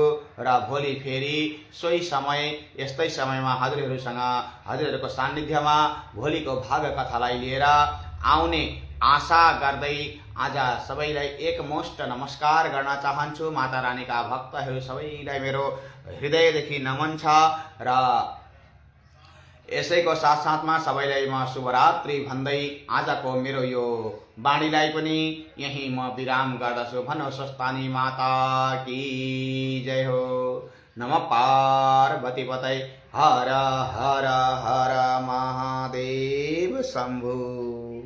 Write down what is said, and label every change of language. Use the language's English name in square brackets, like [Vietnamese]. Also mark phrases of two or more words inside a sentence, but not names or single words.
[Nepali] र भोलि फेरि सोही समय यस्तै समयमा हजुरहरूसँग हजुरहरूको सान्निध्यमा भोलिको भाग कथालाई लिएर आउने आशा गर्दै आज सबैलाई एकमुष्ट नमस्कार गर्न चाहन्छु। माता रानीका भक्तहरू सबैलाई मेरो हृदयदेखि नमन छ। र यसैको साथसाथमा सबैलाई म शुभरात्रि भन्दै आजको मेरो यो बाणीलाई पनि यही म विराम गर्दछु। भनो स्वस्तानी माता की जय हो। [Sanskrit] नमः पार्वती पतये हर हर हर महादेव शम्भु।